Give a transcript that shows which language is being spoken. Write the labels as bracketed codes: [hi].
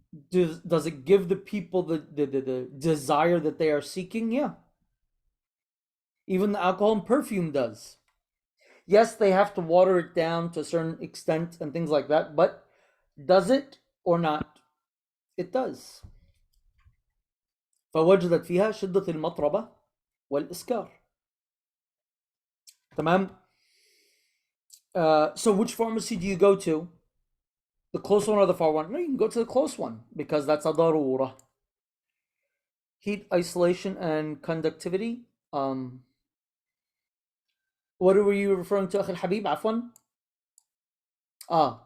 [en] Does it give the people the desire that they are seeking? Yeah. Even the alcohol and perfume does. Yes, they have to water it down to a certain extent and things like that, but does it or not? It does. [ar] فوجدت فيها شدة المطربة والإسكار. تمام. [en] So which pharmacy do you go to? The close one or the far one? No, you can go to the close one because that's a darura. Heat, isolation, and conductivity. What were you referring to, [ar] أخي الحبيب؟ عفوا.